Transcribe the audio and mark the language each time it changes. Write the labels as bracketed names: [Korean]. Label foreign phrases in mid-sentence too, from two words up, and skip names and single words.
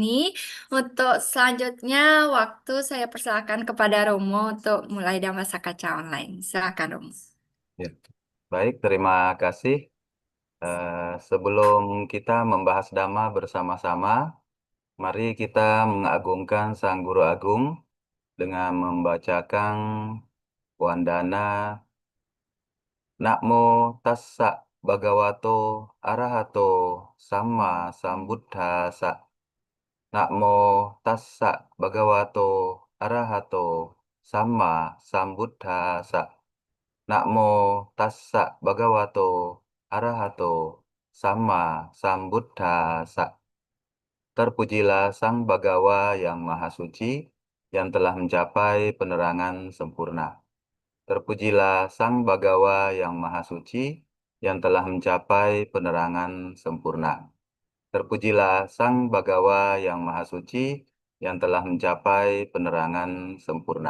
[Indonesian] Untuk selanjutnya waktu saya persilakan kepada Romo untuk mulai Dhamma Kaca Online. Silakan Romo. Ya. Baik, terima kasih. Sebelum kita membahas Dhamma bersama-sama, mari kita mengagungkan Sang Guru Agung dengan membacakan Wandana [Pali] Namo Tassa Bhagavato Arahato Samma Sambuddhassa. Namo tassa bhagavato arahato samma sambuddhassa. Namo tassa bhagavato arahato samma sambuddhassa. [Indonesian] Terpujilah Sang Bhagawa yang Maha Suci, yang telah mencapai penerangan sempurna. Terpujilah Sang Bhagawa yang Maha Suci, yang telah mencapai penerangan sempurna. Terpujilah Sang Bhagawa yang Maha Suci, yang telah mencapai penerangan sempurna.